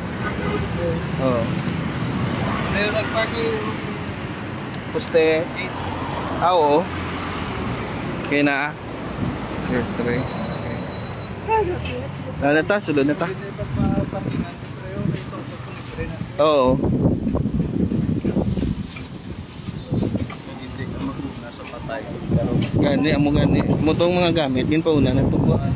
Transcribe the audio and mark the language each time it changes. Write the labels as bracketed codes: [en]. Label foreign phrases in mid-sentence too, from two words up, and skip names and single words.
[hil] Oh. Ayun nagparking poste. Oo. Okay na. Yes, three. Okay. Na ta, sulod na ta. Oo. Gani amo gani mo tong mga gamit din pa una na to.